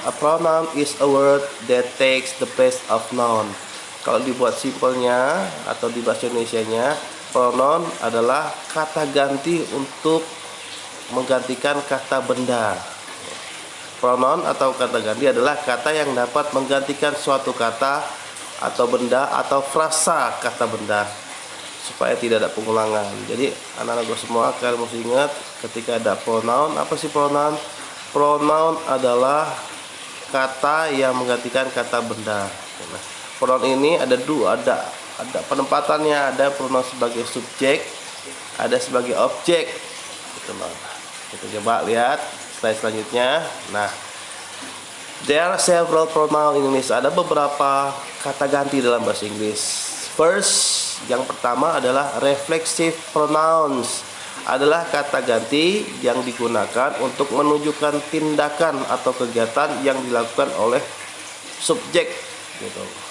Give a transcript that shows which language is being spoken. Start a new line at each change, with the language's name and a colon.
English: A pronoun is a word that takes the place of noun.
Indonesian: Kalau dibuat simpelnya atau di bahasa Indonesianya, pronoun adalah kata ganti untuk menggantikan kata benda. Pronoun atau kata ganti adalah kata yang dapat menggantikan suatu kata atau benda atau frasa kata benda, supaya tidak ada pengulangan. Jadi anak-anak semua, kalian mesti ingat ketika ada pronoun. Apa sih pronoun? Pronoun adalah kata yang menggantikan kata benda. Nah, pronoun ini ada dua, ada penempatannya. Ada pronoun sebagai subjek, ada sebagai objek. Gitu loh. Kita coba lihat slide selanjutnya.
English: Nah, there are several pronoun in English.
Indonesian: Ada beberapa kata ganti dalam bahasa Inggris. First, yang pertama adalah reflexive pronouns. Adalah kata ganti yang digunakan untuk menunjukkan tindakan atau kegiatan yang dilakukan oleh subjek, gitu.